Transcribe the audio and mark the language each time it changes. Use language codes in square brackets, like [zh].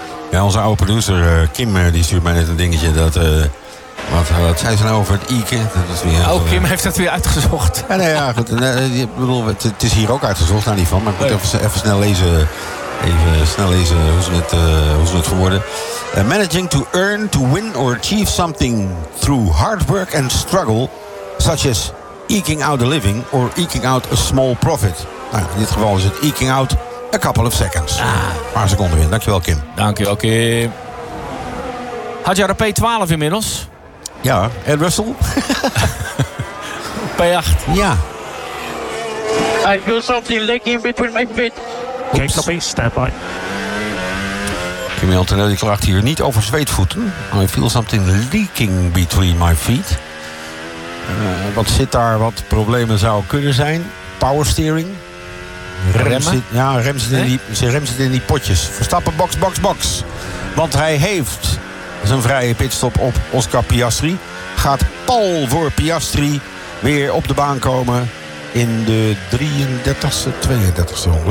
[nl] Ja, onze oude producer Kim, die stuurt mij net een dingetje dat... Wat zei ze nou over het Ike? Kim heeft dat weer uitgezocht. Ja, nee, ja, goed. Nee, bedoel, het is hier ook uitgezocht, naar die van. Maar ik moet even snel lezen hoe ze het verwoorden. [en] Managing to earn, to win or achieve something through hard work and struggle, such as eking out a living or eking out a small profit. [nl] Nou, in dit geval is het [en] eking out a couple of seconds. [nl] Ah. Een paar seconden weer. Dankjewel, Kim. Dankjewel, Kim. Had jij de P12 inmiddels? Ja, en Russell? P8. Ja. [en] I feel something licking between my feet. Oops. Game stopping, stand by. [nl] Kimi Antonelli klaagt hier niet over zweetvoeten. [en] I feel something leaking between my feet. [nl] Wat zit daar, wat problemen zou kunnen zijn? [en] Power steering. [nl] Rem zit in die potjes. Verstappen, box, box, box. Want hij heeft... Zijn vrije pitstop op Oscar Piastri. Gaat pal voor Piastri weer op de baan komen in de 33e, 32e ronde.